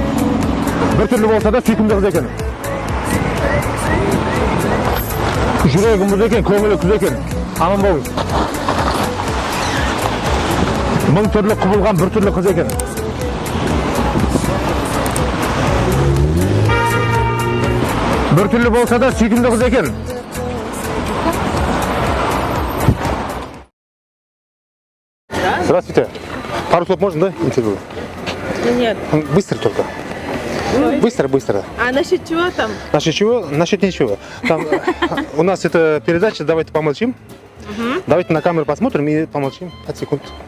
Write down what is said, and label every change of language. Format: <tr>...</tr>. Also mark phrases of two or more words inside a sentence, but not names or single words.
<kk>Бір түрлі болса да сүйкімді қыз екен. Жүрегі мұз екен, көңілі күз екен. Аман болыңыз. Мың түрлі құбылған бір түрлі қыз екен. Бір түрлі болса да сүйкімді қыз екен.</kk> <ru>Здравствуйте. Пару слов можно, да, интервью? Нет. Быстро только. Быстро. А насчет чего там? Насчет чего? Насчет ничего. Там у нас это передача, давайте помолчим. Давайте на камеру посмотрим и помолчим 5 секунд.</ru>